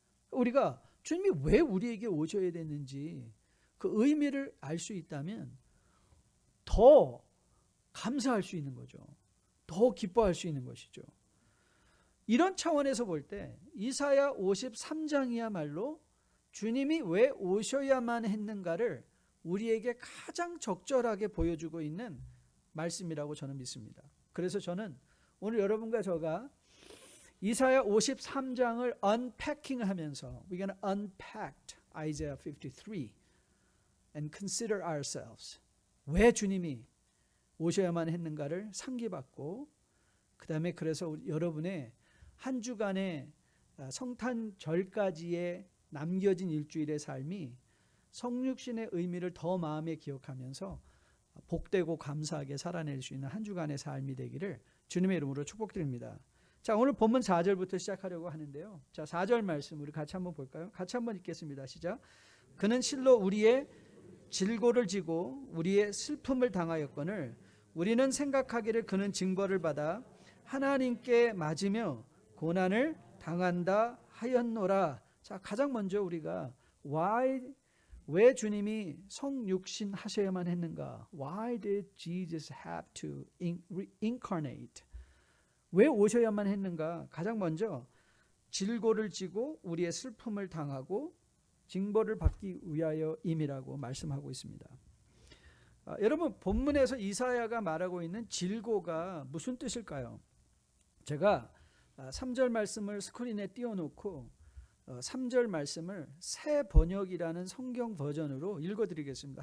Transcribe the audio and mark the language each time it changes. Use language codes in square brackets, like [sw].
[ko] 우리가 주님이 왜 우리에게 오셔야 되는지 그 의미를 알 수 있다면 더 감사할 수 있는 거죠. 더 기뻐할 수 있는 것이죠. 이런 차원에서 볼 때 이사야 53장이야말로 주님이 왜 오셔야만 했는가를 우리에게 가장 적절하게 보여주고 있는 말씀이라고 저는 믿습니다. 그래서 저는 오늘 여러분과 저가 이사야 53장을 unpacking하면서 [en] we're going to unpack Isaiah 53 and consider ourselves. [ko] 왜 주님이 오셔야만 했는가를 상기받고 그 다음에 그래서 여러분의 한 주간의 성탄절까지의 남겨진 일주일의 삶이 성육신의 의미를 더 마음에 기억하면서 복되고 감사하게 살아낼 수 있는 한 주간의 삶이 되기를 주님의 이름으로 축복드립니다. 자, 오늘 본문 4절부터 시작하려고 하는데요. 자, 4절 말씀 우리 같이 한번 볼까요? 같이 한번 읽겠습니다. 시작. 그는 실로 우리의 질고를 지고 우리의 슬픔을 당하였거늘 우리는 생각하기를 그는 징벌을 받아 하나님께 맞으며 고난을 당한다 하였노라. 자, 가장 먼저 우리가 왜 주님이 성육신 하셔야만 했는가? [en] Why did Jesus have to incarnate? [ko] 왜 오셔야만 했는가? 가장 먼저 질고를 지고 우리의 슬픔을 당하고 징벌을 받기 위하여임이라고 말씀하고 있습니다. 여러분 본문에서 이사야가 말하고 있는 질고가 무슨 뜻일까요? 제가 3절 말씀을 스크린에 띄워놓고 3절 말씀을 새 번역이라는 성경 버전으로 읽어드리겠습니다.